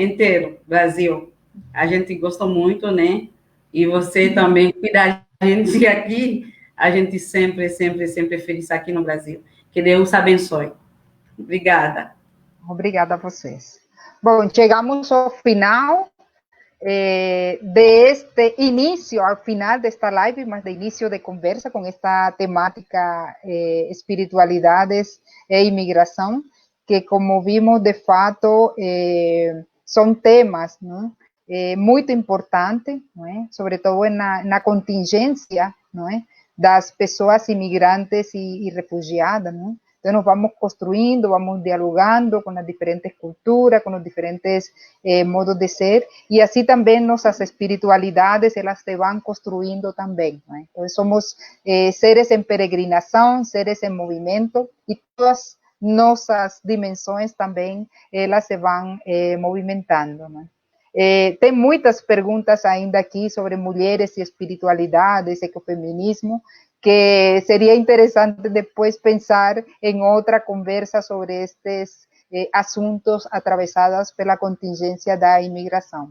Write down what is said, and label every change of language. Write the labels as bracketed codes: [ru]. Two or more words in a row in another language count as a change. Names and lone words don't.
[pt] Inteiro, Brasil. A gente gosta muito, né? E você também cuida da gente aqui. A gente sempre, sempre, sempre feliz aqui no Brasil. Que Deus abençoe. Obrigada. Obrigada a vocês. Bom, chegamos ao final [es] de este inicio, al final de esta live, más de inicio de conversa con esta temática espiritualidades e inmigración, que como vimos [pt] de fato [es] son temas, ¿no? Muy importantes, ¿no? Sobre todo en la contingencia, ¿no? [pt] Das pessoas imigrantes y refugiadas, ¿no? [es] Entonces nos vamos construyendo, vamos dialogando con las diferentes culturas, con los diferentes modos de ser, y así también nuestras espiritualidades, ellas se van construyendo también, ¿no? Entonces somos seres en peregrinación, seres en movimiento, y todas nuestras dimensiones también, [pt] elas se van movimentando, ¿no? Tem muitas perguntas ainda aqui sobre mulheres e espiritualidades, ecofeminismo, que seria interessante depois pensar em outra conversa sobre estes assuntos atravessados pela contingência da imigração.